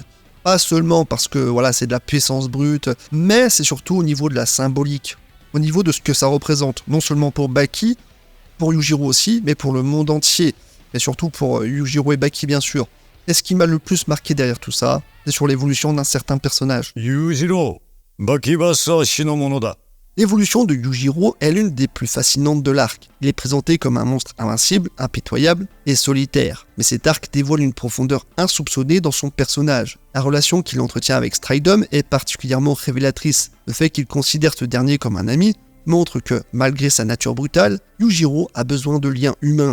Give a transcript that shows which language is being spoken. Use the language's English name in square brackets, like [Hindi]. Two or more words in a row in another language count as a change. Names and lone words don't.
[French] Pas seulement parce que voilà, c'est de la puissance brute, mais c'est surtout au niveau de la symbolique, au niveau de ce que ça représente, non seulement pour Baki, pour Yujiro aussi, mais pour le monde entier, et surtout pour Yujiro et Baki bien sûr. Et ce qui m'a le plus marqué derrière tout ça, c'est sur l'évolution d'un certain personnage. [Japanese] 裕次郎、バキバスは死のものだ。 [French] L'évolution de Yujiro est l'une des plus fascinantes de l'arc. Il est présenté comme un monstre invincible, impitoyable et solitaire. Mais cet arc dévoile une profondeur insoupçonnée dans son personnage. La relation qu'il entretient avec Stridum est particulièrement révélatrice. Le fait qu'il considère ce dernier comme un ami montre que, malgré sa nature brutale, Yujiro a besoin de liens humains.